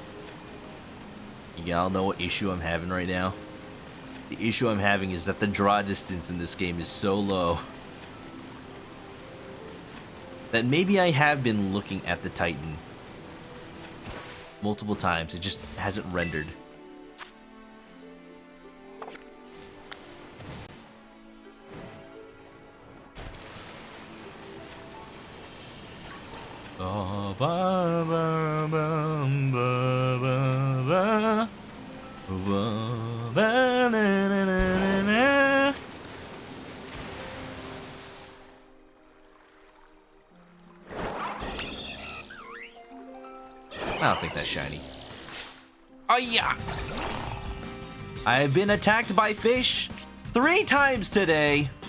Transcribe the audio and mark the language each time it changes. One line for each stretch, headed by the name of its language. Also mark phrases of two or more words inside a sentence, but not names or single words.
English: Y'all know what issue I'm having right now? The issue I'm having is that the draw distance in this game is so low that maybe I have been looking at the Titan multiple times. It just hasn't rendered. Oh, ba, ba, ba, ba, ba, ba. Ba, ba, na, na, na, na. I don't think that's shiny. Oh yeah! I have been attacked by fish 3 times today.